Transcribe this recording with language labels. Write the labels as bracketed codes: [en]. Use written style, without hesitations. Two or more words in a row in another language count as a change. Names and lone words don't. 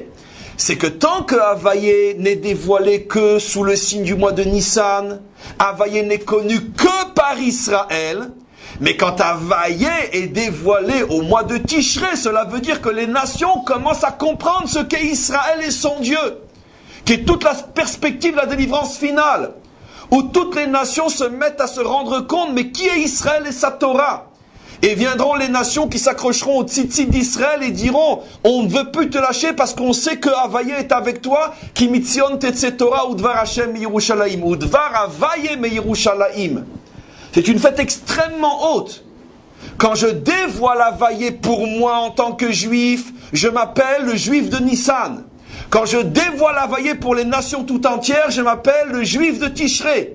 [fr] C'est que tant que Havaye n'est dévoilé que sous le signe du mois de Nissan, Havaye n'est connu que par Israël, mais quand Havaye est dévoilé au mois de Tishré, cela veut dire que les nations commencent à comprendre ce qu'est Israël et son Dieu, qui est toute la perspective de la délivrance finale, où toutes les nations se mettent à se rendre compte, mais qui est Israël et sa Torah? Et viendront les nations qui s'accrocheront au tzitzit d'Israël et diront, on ne veut plus te lâcher parce qu'on sait que Havaye est avec toi, [he] כי מציון תצא תורה ודבר השם ירושלים ודבר הויה מירושלים. [fr] C'est une fête extrêmement haute. Quand je dévoile Havaye pour moi en tant que juif, je m'appelle le juif de Nissan. Quand je dévoile Havaye pour les nations tout entières, je m'appelle le juif de Tishré.